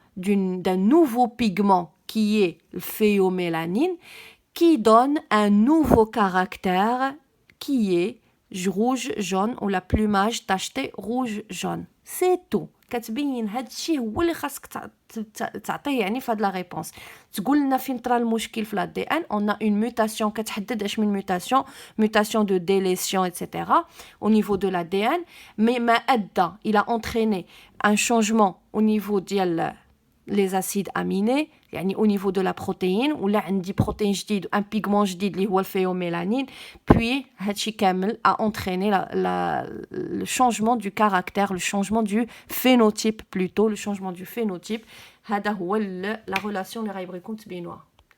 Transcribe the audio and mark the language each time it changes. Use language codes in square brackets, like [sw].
[fr] d'un nouveau pigment qui est le phéomélanine, qui donne un nouveau caractère qui est rouge jaune ou la plumage tacheté rouge jaune. C'est tout. [ar] كتبين هاد الشيء هو اللي خاصك تعطيه يعني في هاد [fr] لا ريبونس. [ar] تقول لنا فين طرا المشكل في الدي ان. [fr] on a une mutation [ar] كتحدد اش من [fr] mutation de délétion etc. au niveau de l'ADN, mais [ar] ما ادى [fr] il a entraîné un changement au niveau [ar] ديال [fr] les acides aminés, [ar] يعني [fr] au niveau de la protéine, [ar] ولا عندي [fr] protéine [ar] جديد [fr] un pigment جديد [ar] اللي هو الفيوميلانين, [fr] puis [ar] هادشي كامل [fr] a entraîné le changement du caractère, le changement du phénotype plutôt, le changement du phénotype. [ar] هذا هو [fr] la relation [ar] اللي غيبغيكم تبينوها.